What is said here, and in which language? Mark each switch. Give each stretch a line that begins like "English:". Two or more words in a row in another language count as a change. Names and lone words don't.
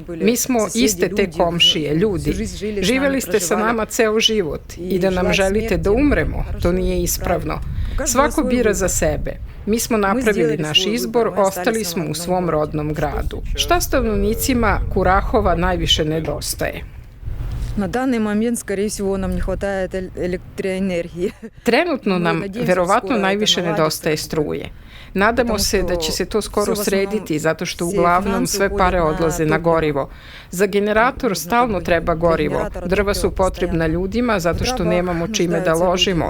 Serbian: Mi smo iste te komšije, ljudi. Živeli ste sa nama ceo život i da nam želite da umremo, to nije ispravno. Svako bira za sebe. Mi smo napravili naš izbor, ostali smo u svom rodnom gradu. Šta stanovnicima Kurahova najviše nedostaje?
Russian: Na данный момент, скорее всего, нам не хватает электроэнергии.
Serbian: Trenutno nam verovatno najviše nedostaje struje. Nadamo se da će se to skoro srediti, zato što uglavnom sve pare odlaze na gorivo. Za generator stalno treba gorivo. Drva su potrebna ljudima zato što nemamo čime da ložimo.